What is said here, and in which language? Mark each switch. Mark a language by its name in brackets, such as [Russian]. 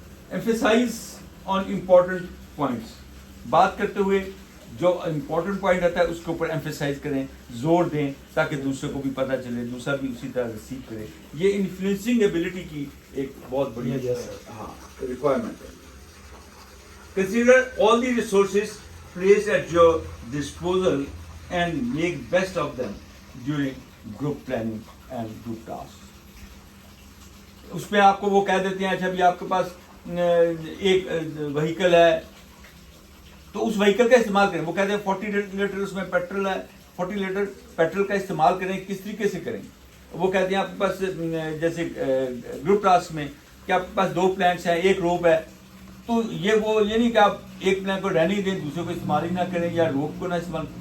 [English] Emphasize on important points. [Urdu] بات کرتے ہوئے جو امپورٹنٹ پوائنٹ رہتا ہے اس کے اوپر ایمفیسائز کریں, زور دیں, تاکہ دوسرے کو بھی پتہ چلے, دوسرا بھی اسی طرح ریسیو کرے. یہ انفلوئنسنگ ایبلٹی کی ایک بہت بڑی ریکوائرمنٹ ہے. [English] Consider all the resources placed at your disposal and make best of them during group planning and group tasks. [Urdu] اس میں آپ کو وہ کہہ دیتے ہیں اچھا بھی آپ کے پاس ایک وہیکل ہے تو اس وہیکل کا استعمال کریں. وہ کہتے ہیں 40 لیٹر اس میں پیٹرول ہے, 40 لیٹر پیٹرول کا استعمال کریں, کس طریقے سے کریں. وہ کہتے ہیں آپ کے پاس جیسے گروپ ٹاسک میں کہ آپ کے پاس 2 پلانکس ہیں, ایک روپ ہے, تو یہ نہیں کہ آپ ایک پلان کو رہنے دیں, دوسرے کو استعمال ہی نہ کریں, یا روپ کو نہ استعمال.